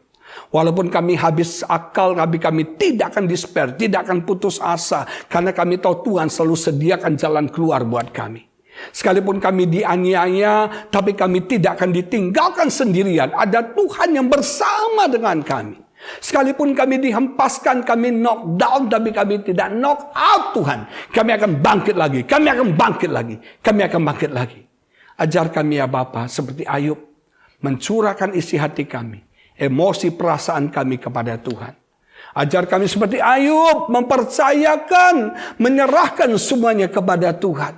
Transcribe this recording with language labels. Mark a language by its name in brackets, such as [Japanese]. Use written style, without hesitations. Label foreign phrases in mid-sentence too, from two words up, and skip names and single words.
[Indonesian] Walaupun kami habis akal, kami tidak akan despair, tidak akan putus asa. Karena kami tahu Tuhan selalu sediakan jalan keluar buat kami. Sekalipun kami dianiaya, tapi kami tidak akan ditinggalkan sendirian. Ada Tuhan yang bersama dengan kami. Sekalipun kami dihempaskan, kami [English] knock down, [Indonesian] tapi kami tidak [English] knock out [Indonesian] Tuhan. Kami akan bangkit lagi, kami akan bangkit lagi, kami akan bangkit lagi. Ajar kami ya Bapa, seperti Ayub, mencurahkan isi hati kami, emosi perasaan kami kepada Tuhan. Ajar kami seperti Ayub, mempercayakan, menyerahkan semuanya kepada Tuhan.